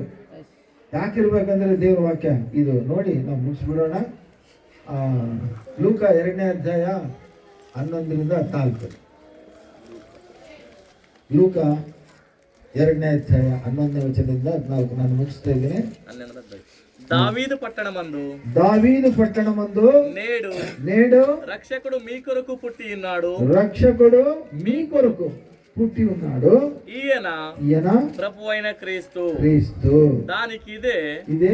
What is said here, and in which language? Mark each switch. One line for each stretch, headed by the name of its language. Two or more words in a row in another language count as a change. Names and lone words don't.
Kannada: ಯಾಕಿರ್ಬೇಕಂದ್ರೆ ದೇವರ ವಾಕ್ಯ ಇದು ನೋಡಿ ನಾವು ಮುಗಿಸ್ಬಿಡೋಣ. ಲೂಕ 2ನೇ ಅಧ್ಯಾಯ 11ರಿಂದ 14. ಲೂಕ 2ನೇ ಅಧ್ಯಾಯ 11ನೇ ವಚನದಿಂದ 14 ನಾನು ಮುಗಿಸ್ತಾ ಇದ್ದೀನಿ.
Telugu: దావీదు పట్టణమందు నేడు రక్షకుడు మీ కొరకు పుట్టి ఉన్నాడు. రక్షకుడు మీ కొరకు పుట్టి ఉన్నాడు. ఈయన ప్రభు అయిన క్రీస్తు. దానికి ఇదే